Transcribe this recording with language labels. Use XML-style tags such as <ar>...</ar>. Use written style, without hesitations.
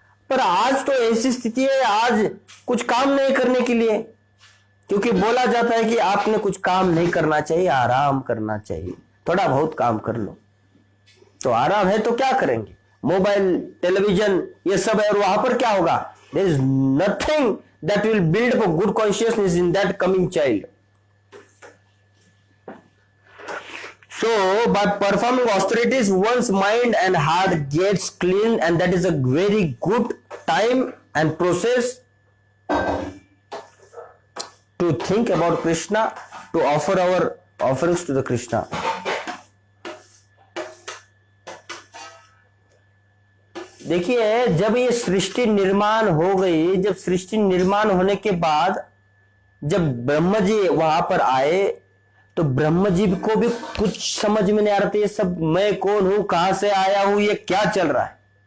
<hi>पर आज तो ऐसी स्थिति है, आज कुछ काम नहीं करने के लिए, क्योंकि बोला जाता है कि आपने कुछ काम नहीं करना चाहिए, आराम करना चाहिए, थोड़ा बहुत काम कर लो। तो आराम है तो क्या करेंगे? मोबाइल, टेलीविजन, ये सब है। और वहां पर क्या होगा?</hi> <en>There is nothing that will build up good consciousness in that coming child. So, by performing austerities, one's mind and heart gets clean, and that is a very good time and process to think about Krishna, to offer our offerings to the Krishna.</en> <hi>देखिए, जब ये सृष्टि निर्माण हो गई, जब सृष्टि निर्माण होने के बाद जब ब्रह्म जी वहां पर आए, तो ब्रह्म जी को भी कुछ समझ में नहीं आ रहा था। ये सब मैं कौन हूं, कहां से आया हूं, ये क्या चल रहा है।</hi>